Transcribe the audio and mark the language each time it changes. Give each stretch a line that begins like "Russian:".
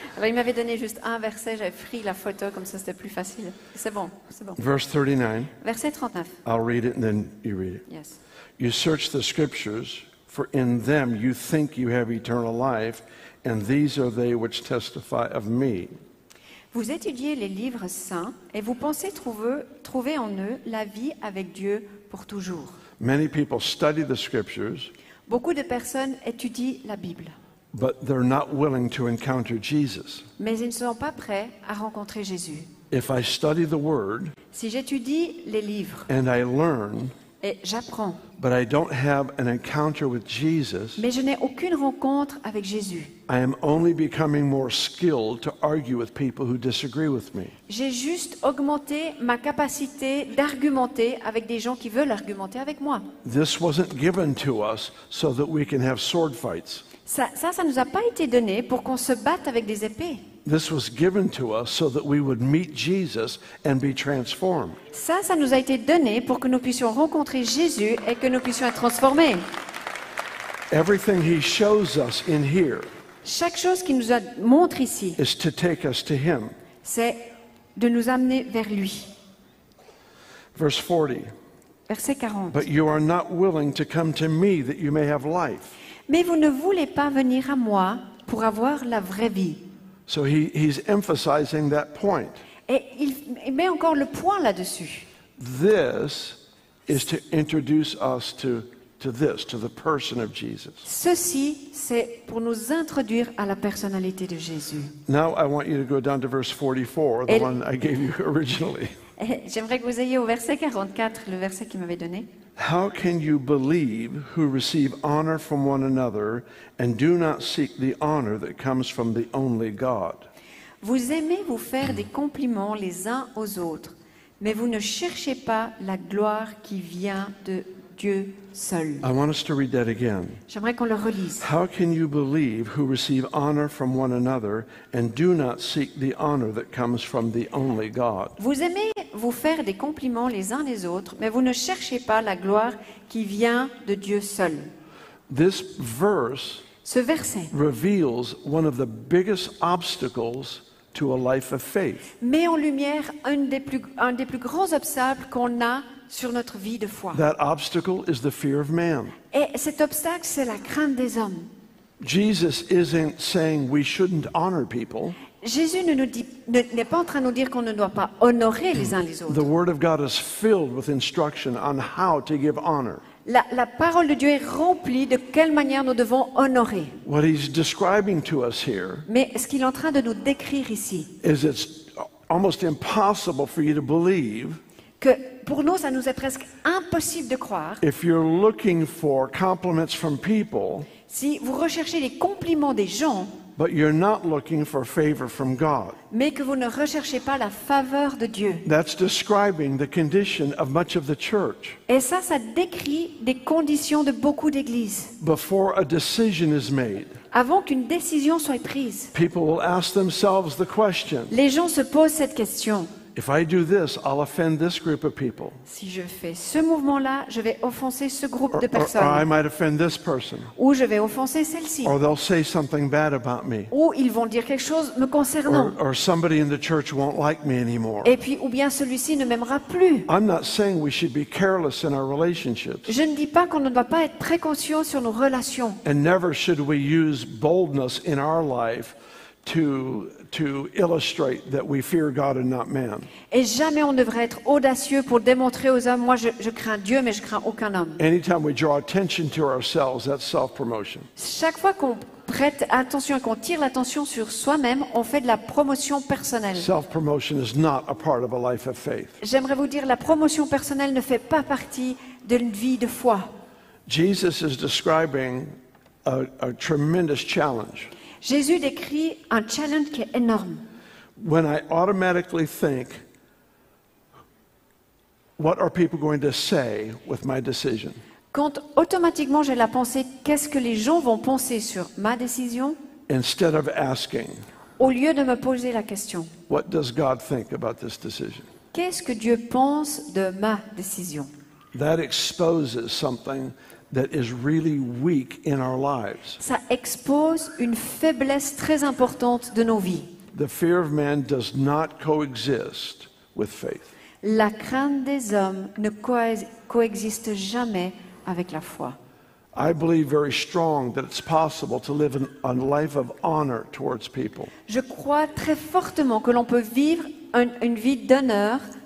French: Alors il m'avait donné juste un verset, j'avais pris la photo comme ça c'était plus facile. C'est bon.
English: Verse 39.
French: Verset 39.
English: I'll read it and then you read it. Yes. You search the scriptures, for in them you think you have eternal life, and these are they which testify of me.
French: Vous étudiez les livres saints et vous pensez trouver en eux la vie avec Dieu pour toujours.
English: Many people study the scriptures,
French: Beaucoup de personnes étudient la Bible,
English: but they're not willing to encounter Jesus.
French: mais ils ne sont pas prêts à rencontrer Jésus.
English: If I study the Word
French: Si j'étudie les livres
English: and I learn,
French: et j'apprends,
English: but I don't have an encounter with Jesus,
French: mais je n'ai aucune rencontre avec Jésus,
English: I am only becoming more skilled to argue with people who disagree with me.
French: j'ai juste augmenté ma capacité d'argumenter avec des gens qui veulent argumenter avec moi.
English: This wasn't given to us so that we can have sword fights.
French: Ça nous a pas été donné pour qu'on se batte avec des épées.
English: This was given to us so that we would meet Jesus and be transformed.
French: Ça nous a été donné pour que nous puissions rencontrer Jésus et que nous puissions être transformés.
English: Everything he shows us in here
French: Chaque chose qu'il nous montre ici,
English: is to take us to him.
French: c'est de nous amener vers lui.
English: Verse 40.
French: Verset 40.
English: But you are not willing to come to me that you may have life.
French: Mais vous ne voulez pas venir à moi pour avoir la vraie vie.
English: So he's emphasizing that point.
French: Et il met encore le point là-dessus.
English: This is to introduce us to the person of Jesus.
French: Ceci, c'est pour nous introduire à la personnalité de Jésus.
English: Now I want you to go down to verse 44, the
French: Et-
English: one I gave you originally.
French: Et j'aimerais que vous ayez au verset 44, le verset qu'il m'avait donné.
English: How can you believe who receive honor from one another and do not seek the honor that comes from the only God?
French: Vous aimez vous faire des compliments les uns aux autres, mais vous ne cherchez pas la gloire qui vient de Dieu seul.
English: I want us to read that again.
French: J'aimerais qu'on le relise.
English: How can you believe who receive honor from one another and do not seek the honor that comes from the only God?
French: Vous aimez vous faire des compliments les uns les autres, mais vous ne cherchez pas la gloire qui vient de Dieu seul.
English: This verse
French: Ce verset
English: reveals one of the biggest obstacles to a life of faith.
French: met en lumière un des plus grands obstacles qu'on a sur notre vie de foi.
English: That obstacle is the fear of man.
French: Et cet obstacle, c'est la crainte des hommes.
English: Jesus isn't saying we shouldn't honor people.
French: Jésus n'est pas en train de nous dire qu'on ne doit pas honorer les uns les
English: The
French: autres.
English: Word of God is filled with instruction on how to give honor.
French: La parole de Dieu est remplie de quelle manière nous devons honorer.
English: What he's describing to us here
French: Mais ce qu'il est en train de nous décrire ici,
English: is it's almost impossible for you to believe
French: que pour nous, ça nous est presque impossible de croire,
English: if you're looking for compliments from people,
French: si vous recherchez les compliments des gens,
English: but you're not looking for favor from God.
French: mais que vous ne recherchez pas la faveur de Dieu.
English: That's describing the condition of much of the church.
French: Et ça décrit des conditions de beaucoup d'églises.
English: Before a decision is made,
French: Avant qu'une décision soit prise,
English: people will ask themselves the question,
French: les gens se posent cette question.
English: if I do this, I'll offend this group of people.
French: Si je fais ce mouvement-là, je vais offenser ce groupe de
English: Or I
French: personnes.
English: might offend this person.
French: Ou je vais offenser celle-ci.
English: Or they'll say something bad about me.
French: Ou ils vont dire quelque chose me concernant.
English: Or somebody in the church won't like me anymore.
French: Et puis, ou bien celui-ci ne m'aimera plus.
English: I'm not saying we should be careless in our relationships.
French: Je ne dis pas qu'on ne doit pas être précautieux sur nos relations.
English: And never should we use boldness in our life to illustrate that we fear God and not man.
French: Et jamais on devrait être audacieux pour démontrer aux hommes, moi je crains Dieu, mais je crains aucun homme.
English: Anytime we draw attention to ourselves, that's self-promotion.
French: Chaque fois qu'on prête attention et qu'on tire l'attention sur soi-même, on fait de la promotion personnelle.
English: Self-promotion is not a part of a life of faith.
French: J'aimerais vous dire, la promotion personnelle ne fait pas partie d'une vie de foi.
English: Jesus is describing a tremendous challenge.
French: Jésus décrit un challenge qui est énorme.
English: When I automatically think, what are people going to say with my decision?
French: Quand automatiquement j'ai la pensée, qu'est-ce que les gens vont penser sur ma décision,
English: Instead of asking,
French: au lieu de me poser la question,
English: what does God think about this decision?
French: qu'est-ce que Dieu pense de ma décision?
English: That exposes something that is really weak in our lives.
French: Ça expose une faiblesse très importante de nos vies.
English: The fear of man does not coexist with faith.
French: La crainte des hommes ne coexiste jamais avec la foi.
English: I believe very strong that it's possible to live a life of honor towards people.
French: Je crois très fortement que l'on peut vivre une vie d'honneur